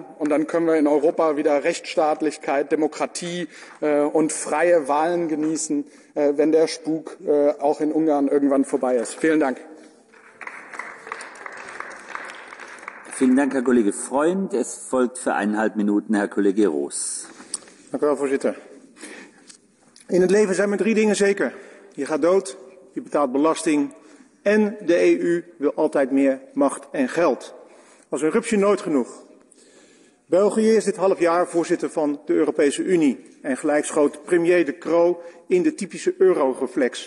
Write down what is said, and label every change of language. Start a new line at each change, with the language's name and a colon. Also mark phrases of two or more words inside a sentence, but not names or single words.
German: Und dann können wir in Europa wieder Rechtsstaatlichkeit, Demokratie und freie Wahlen genießen, wenn der Spuk auch in Ungarn irgendwann vorbei ist. Vielen Dank. Vielen Dank, Herr Kollege Freund. Es folgt für 1,5 Minuten Herr Kollege Roos.
Dutch: Dank u wel, voorzitter. In het leven zijn maar 3 dingen zeker. Je gaat dood, je betaalt belasting en de EU wil altijd meer macht en geld. Als een rupsje nooit genoeg. België is dit half jaar voorzitter van de Europese Unie en gelijk schoot premier De Croo in de typische euroreflex.